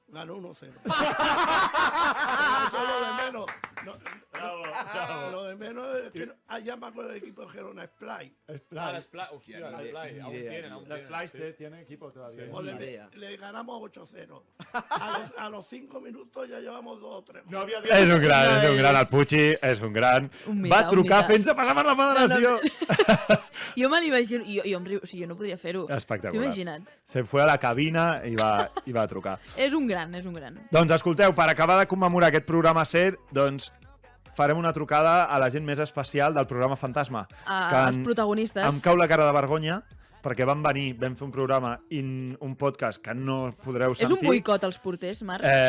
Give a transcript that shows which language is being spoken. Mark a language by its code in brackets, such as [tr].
[es] Ganó 1-0. Eso es lo de menos. Bravo. Lo de menos es que allá me acuerdo del equipo de Gerona, Splay. Hostia, la Splay. Aún tienen. La Splay tiene equipo todavía. Le ganamos 8-0. A los 5 minutos ya llevamos 2 o 3. [ca] No havia dit... És un gran, el Pucci és un gran. Va trucar fent-se passar per la federació. Jo me l'imagino, jo em riu, o sigui, jo no podria fer-ho. Espectacular. T'ho imagina't? [es] Se fue a la cabina [ca] i va trucar. És un gran. Doncs escolteu, per acabar de commemorar aquest programa SER, doncs farem una trucada a la gent més especial del programa Fantasma. Els protagonistes. Em cau la cara de vergonya, perquè vam fer un programa i un podcast que no podreu sentir. És un boicot als porters, Marc?